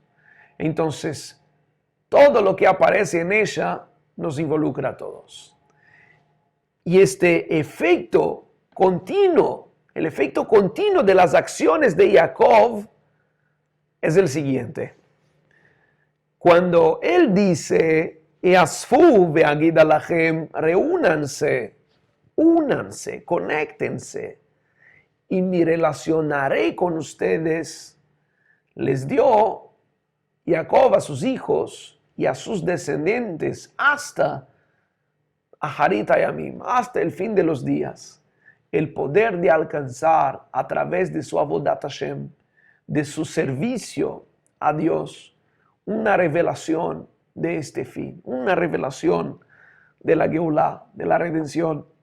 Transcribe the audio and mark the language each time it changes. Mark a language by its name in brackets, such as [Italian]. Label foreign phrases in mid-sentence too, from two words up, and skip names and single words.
[Spanish] Entonces, todo lo que aparece en ella nos involucra a todos. Y este efecto continuo, el efecto continuo de las acciones de Jacob es el siguiente. Cuando él dice, [Hebrew] האספו ואגידה לכם, reúnanse, [Spanish] únanse, conéctense, y me relacionaré con ustedes, les dio Jacob a sus hijos y a sus descendientes hasta [Hebrew] אחרית הימים, [Spanish] hasta el fin de los días, el poder de alcanzar a través de su [Hebrew] עבודת השם, [Spanish] de su servicio a Dios, una revelación de este fin, una revelación de la Geulá, de la redención,